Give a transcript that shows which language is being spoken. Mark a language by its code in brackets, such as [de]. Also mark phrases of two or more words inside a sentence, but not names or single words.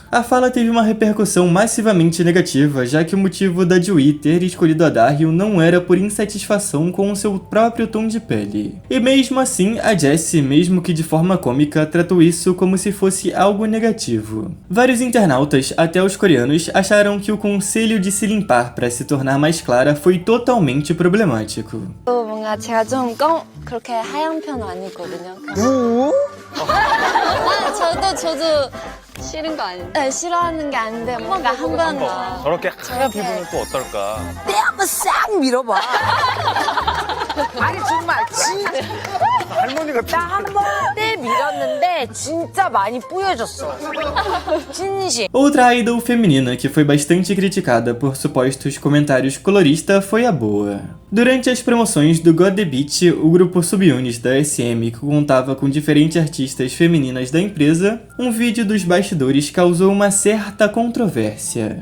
[pt] A fala teve uma repercussão massivamente negativa, já que o motivo da Jiwoo ter escolhido a Dahyun não era por insatisfação com o seu próprio tom de pele. E mesmo assim, a Jessie, mesmo que de forma cômica, tratou isso como se fosse algo negativo. Vários internautas, até os coreanos, acharam que o conselho de se limpar para se tornar mais clara foi totalmente problemático. [ko] 뭔가 제가 좀 그렇게 하얀 편은 아니거든요. 저도 싫은 거 아니에요? 네, 싫어하는 게 아닌데 뭔가 한번 저렇게 하얀 피부는 또 어떨까? 때 한번 싹 밀어봐. 아니 정말 진짜 할머니가 나 한 번 때 밀었는데 진짜 많이 뿌여졌어. 진심. [pt] Outra idol feminina que foi bastante criticada por supostos comentários coloristas foi a Boa. Durante as promoções do God The Beat, o grupo Subunit da SM, que contava com diferentes artistas femininas da empresa, um vídeo dos bastidores causou uma certa controvérsia.